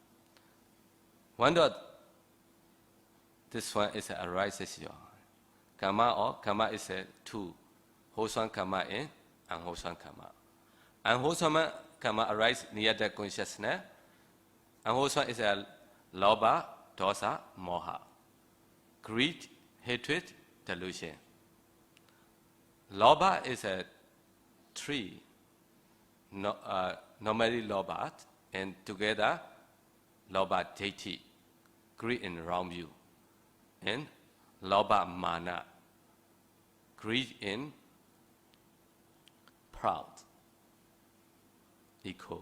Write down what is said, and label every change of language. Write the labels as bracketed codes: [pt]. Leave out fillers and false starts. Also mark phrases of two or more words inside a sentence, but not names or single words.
[en] This one is arises your karma is a 2. Wholesome karma and unwholesome karma. Unwholesome karma arises near the consciousness. Unwholesome is a [pi] lobha, dosa, moha. [en] Greed, hatred, delusion. Lobha is a 3. Normally lobha, and together lobha deity, greed in wrong view, and [pi] lobha mana, [en] greed in proud, ego.